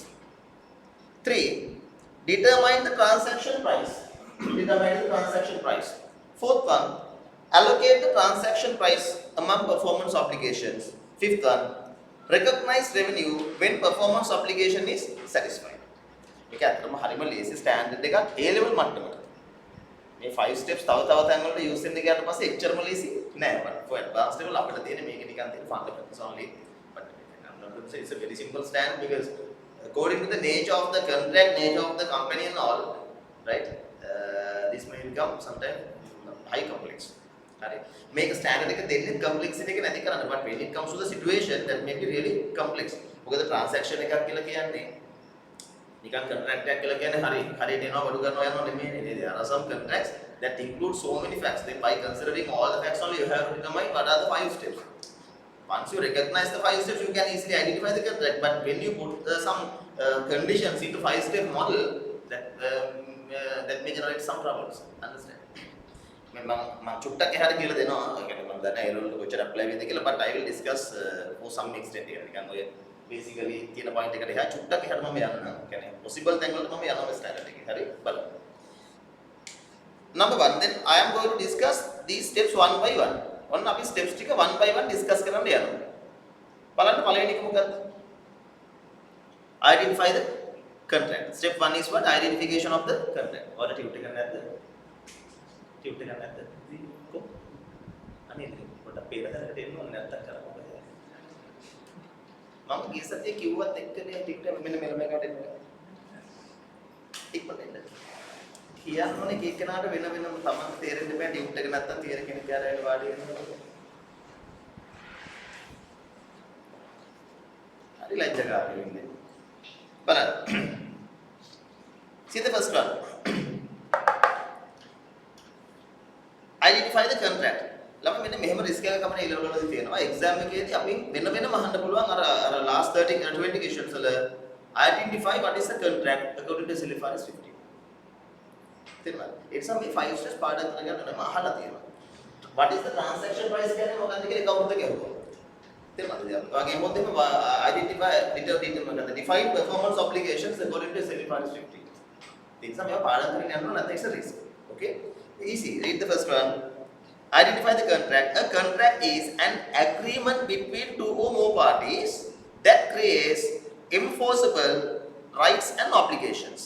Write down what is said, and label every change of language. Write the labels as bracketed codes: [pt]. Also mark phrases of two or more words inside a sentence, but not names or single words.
[en] 3, determine the transaction price. Determine the transaction price. Fourth one, allocate the transaction price among performance obligations. Fifth one, recognize revenue when performance obligation is satisfied. [si] මේක ඇත්තටම හරිම ලේසි ස්ටෑන්ඩඩ් එකක් A level මට්ටමට. මේ 5 steps තව තැන් වලට යූස් වෙන්න ගියාට පස්සේ එච්චරම ලේසි නෑ. [en] but for advanced level [si] අපිට තියෙන්නේ මේක නිකන් තියෙන [en] fundamentals only. But I'm not going to say it's a very simple stand because according to the nature of the contract, nature of the company and all, right, this may become sometimes high complex. Right? Make a standard [si] එක දෙන්නේ complexity එක නැති කරන්න. [en] But when it comes to the situation, that may be really complex. [si] මොකද transaction එකක් කියලා කියන්නේ නිකන් contract එකක් කියලා කියන්නේ හරියට එනවා බඩු ගන්නවා යනවා නෙමෙයි. [en] There are some contracts that include so many facts. Then by considering all the facts only, you have to determine what are the 5 steps. Once you recognize the 5 steps, you can easily identify the contract. But when you put some conditions into 5-step model, that may generate some troubles. Understand? [si] මම චුට්ටක් එහාට කියලා දෙනවා. ඒ කියන්නේ මම දන්නේ ඒ රෝල් කොච්චර apply වෙයිද කියලා, [en] but I will discuss for some extent here. [si] නිකන් ඔය basically තියෙන point එකට එහා චුට්ටක් එහාට මම යන්නම්. ඒ කියන්නේ possible තැන් වලට මම යනවා standard එකේ. හරි බලන්න. [en] Number 1, then I am going to discuss these steps one by one. [si] ඔන්න අපි steps ටික [en] one by one [si] discuss කරන්න යනවා. බලන්න පළවෙනි එක මොකක්ද? [en] Identify the contract. Step 1 is what? Identification of the contract. [si] ඔයාලා ටියුට් එක නැද්ද? ටියුට් එක නැද්ද? කො? අනේ පොඩ්ඩක් පේන තැනකට එන්න ඕනේ නැත්තම් කරමු. මම ගිය සතියේ කිව්වත් එක්කනේ ටිකට් මෙන්න මේකට එන්න. ඉක්මනට එන්න. කියන්න ඕනේ කෙනාට වෙන වෙනම තමන් තේරෙන්න බෑ ටියුට් එක නැත්තම් තේර කෙනෙක් ආරගෙන වාඩි වෙනවා. හරි ලැජ්ජාකාරී වෙන්නේ. බලන්න. [en] See the first one. Identify the contract. [si] ළමයි මෙන්න මෙහෙම රිස්ක් එකක් අපිට A level වලදී තියෙනවා. එක්සෑම් එකේදී අපි වෙන වෙනම අහන්න පුළුවන් අර [en] last 30 20 questions [si] වල [en] identify what is the contract according to SlFRS 50. [si] තේරුණාද? ඒ නිසා මේ 5 steps පාඩම් කරගන්න නම් අහලා තියෙනවා. [en] What is the transaction price [si] කියන්නේ මොකක්ද කියලා කවුරුද කියවුවා. තේරුණාද? ඔයගේ මොකද [en] identify determine the defined performance obligations according to SlFRS 50. [si] ඒ නිසා මේවා පාඩම් කරගෙන යන්න ඕන නැත්නම් [en] it's a risk. Okay? Easy. Read the first one. Identify the contract. A contract is an agreement between two or more parties that creates enforceable rights and obligations.